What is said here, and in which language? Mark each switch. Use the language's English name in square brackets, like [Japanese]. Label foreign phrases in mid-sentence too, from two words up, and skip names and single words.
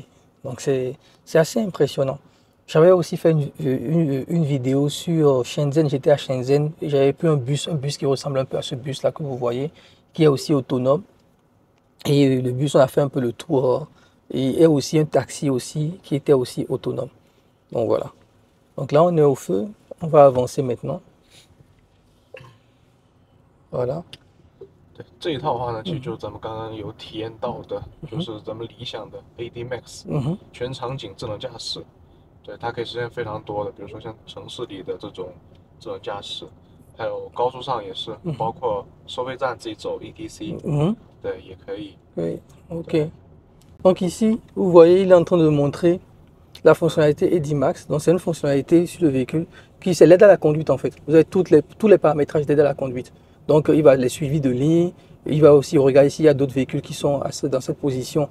[French] Donc c'est assez impressionnant. J'avais aussi fait une vidéo sur Shenzhen, j'étais à Shenzhen et j'avais pris un bus qui ressemble un peu à ce bus-là que vous voyez, qui est aussi autonome. Et le bus, on a fait un peu le tour. Et aussi un taxi aussi qui était aussi autonome. Donc voilà. Donc là, on est au feu. On va avancer maintenant. Voilà. [Chinese] 对这一套的话呢，其实就是咱们刚刚有体验到的，就是咱们理想的 AD Max，全场景智能驾驶。对，它可以实现非常多的，比如说像城市里的这种智能驾驶，还有高速上也是，包括收费站自己走 ETC，对，也可以。 [French] Oui, ok. Donc ici, vous voyez, il est en train de montrer la fonctionnalité AD Max. Donc c'est une fonctionnalité sur le véhicule qui c'est l'aide à la conduite en fait. Vous avez tous les paramétrages d'aide à la conduite. Donc il va les suivis de ligne. Il va aussi regarder s'il y a d'autres véhicules qui sont dans cette position.